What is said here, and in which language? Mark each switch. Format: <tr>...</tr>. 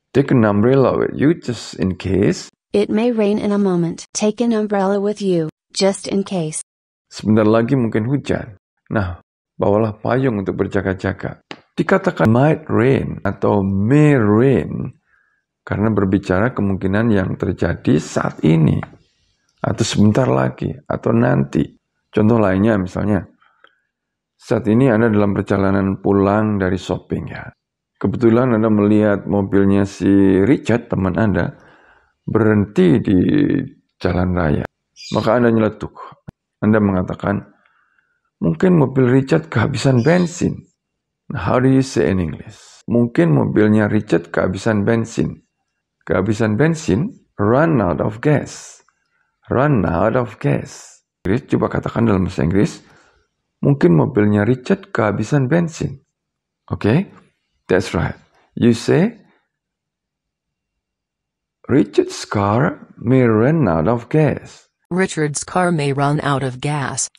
<en>Take an umbrella with you just in case. It may rain in a moment. Take an umbrella with you, just in case.</en> <id>Sebentar lagi mungkin hujan. Nah, bawalah payung untuk berjaga-jaga. Dikatakan</id> <en>might rain</en> <id>atau</id> <en>may rain</en> <id>karena berbicara kemungkinan yang terjadi saat ini atau sebentar lagi atau nanti. Contoh lainnya misalnya, saat ini Anda dalam perjalanan pulang dari shopping ya. Kebetulan Anda melihat mobilnya si Richard, teman Anda, berhenti di jalan raya. Maka Anda nyeletuk. Anda mengatakan, mungkin mobil Richard kehabisan bensin.</id> <en>How do you say in English?</en> <id>Mungkin mobilnya Richard kehabisan bensin. Kehabisan bensin,</id> <en>run out of gas.</en> <id>Run out of gas. Coba katakan dalam bahasa Inggris, mungkin mobilnya Richard kehabisan bensin.</id> <en>Okay? That's right. You say, Richard's car may run out of gas. Richard's car may run out of gas.</en>